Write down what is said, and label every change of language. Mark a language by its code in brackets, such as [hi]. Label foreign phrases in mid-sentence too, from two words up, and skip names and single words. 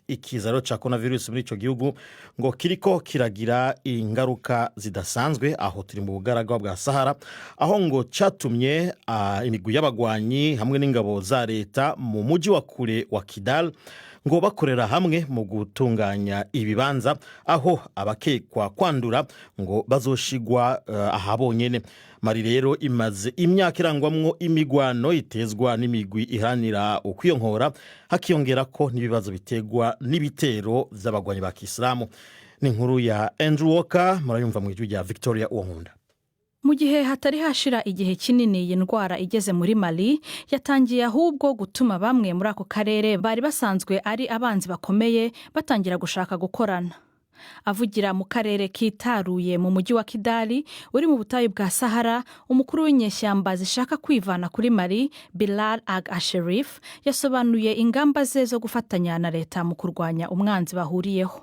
[rn] Ikiza ro ca coronavirus muri ico gihugu ngo kiriko kiragira ingaruka zidasanzwe aho turi mu bugaragwa bwa Sahara, aho ngo catumye imigwi y'abagwanyi hamwe n'ingabo za leta mu muji wa kure wa Kidal ngo bakorera hamwe mu gutunganya ibibanza aho abakekwa kwandura ngo bazoshigwa ahabonyene. Mali rero imaze imyaka irangwamwo imigwano itezwa n'imigwi ihanira ukwiyonkora, hakiyongera ko n'ibibazo bitegwa n'ibitero vy'abagwanyi ba Kisilamu. Ni inkuru ya Andrew Walker, murayumva mu ijwi rya Victoria Uwonkunda. [rw] Mu gihe hatari hashira igihe kinini iyi ndwara igeze muri Mali, yatangiye ahubwo gutuma bamwe muri ako karere bari basanzwe ari abanzi bakomeye batangira gushaka gukorana. Avugira mu karere kitaruye mu mujyi wa Kidali uri mu butayu bwa Sahara, umukuru w'inyeshyamba zishaka kwivana kuri Mali, Bilal Ag-Asherif, yasobanuye ingamba ze zo gufatanya na leta mu kurwanya umwanzi bahuriyeho.